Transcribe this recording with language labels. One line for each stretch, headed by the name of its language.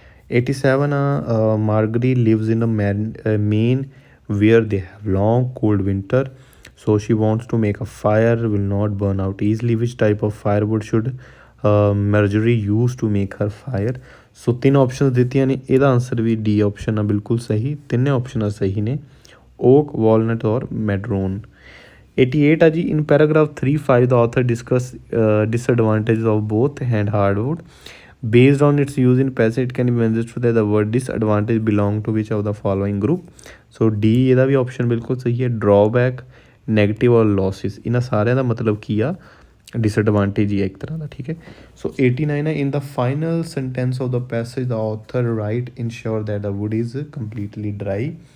Punjabi: 87 ਆ,
English: Margery lives in a Maine where they have long cold winter, so she wants to make a fire will not burn out easily, which type of firewood should Margery use to make her fire.
Punjabi: So 3 option ਦਿੱਤੀਆਂ ਨੇ, ਇਹਦਾ answer ਵੀ D option ਆ ਬਿਲਕੁਲ ਸਹੀ, ਤਿੰਨੇ ਆਪਸ਼ਨਾਂ ਸਹੀ ਨੇ, okay, walnut ਔਰ ਮੈਡਰੋਨ। 88 ਆ ਜੀ,
English: In paragraph 3.5 the author discuss disadvantages of both and hardwood. Based on its use in passage, it can be understood that the word disadvantage belong to which of the following group?
Punjabi: So D ਇਹਦਾ ਵੀ option ਬਿਲਕੁਲ ਸਹੀ ਹੈ। Drawback, negative ਔਰ ਲੌਸਿਸ, ਇਹਨਾਂ ਸਾਰਿਆਂ ਦਾ ਮਤਲਬ ਕੀ ਆ? Disadvantage ਹੀ ਹੈ ਇੱਕ ਤਰ੍ਹਾਂ ਦਾ, ਠੀਕ ਹੈ। ਸੋ 89 ਹੈ,
English: In the final sentence of the passage the author write ensure that the wood is completely dry.